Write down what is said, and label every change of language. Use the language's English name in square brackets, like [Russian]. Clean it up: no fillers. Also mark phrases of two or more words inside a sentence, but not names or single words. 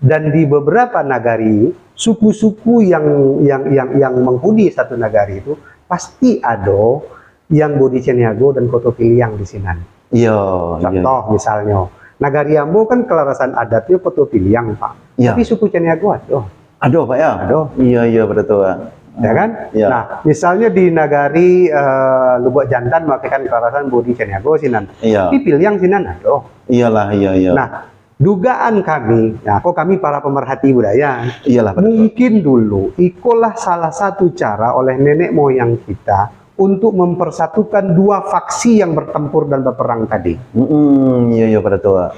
[Indonesian] Dan di beberapa nagari, suku-suku yang menghuni satu nagari itu pasti ada yang bodi Ceniago dan Koto Piliang di sini. Iya. Contoh misalnya, nagari Ambo kan kelarasan adatnya Koto Piliang, Pak. Iya. Tapi suku Ceniago ada. Ada Pak ya? Ada. Iya betul Pak. Ya kan? Iya. Nah, misalnya di nagari Lubuk Jantan memakai kelarasan bodi Ceniago sinan. Iya. Tapi Piliang sinan ada. Iyalah, iya. Nah, dugaan kami, kami para pemerhati budaya, Iyalah betul. mungkin dulu itulah salah satu cara oleh nenek moyang kita untuk mempersatukan dua faksi yang bertempur dan berperang tadi. Iya betul Pak.